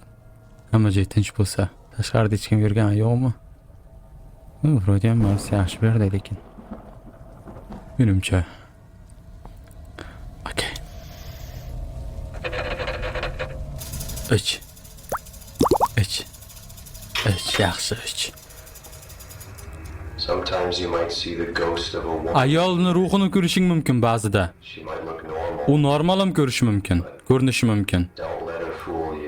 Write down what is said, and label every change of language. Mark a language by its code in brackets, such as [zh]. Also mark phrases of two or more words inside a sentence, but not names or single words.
[uz] Hamma joy tinch bo'lsa, tashqarida hech kim yurgani yo'qmi? Vro'de ham marsi yaxshi berdi lekin. Menimcha. Okey. Ich, yaxshi ich. [en] Sometimes you might see the ghost of a woman. [uz] Ayolni ruhini ko'rishing mumkin ba'zida. [en] She might look normal. [uz] U normal ham ko'rishi mumkin, ko'rinishi mumkin. [en] Don't let her fool you.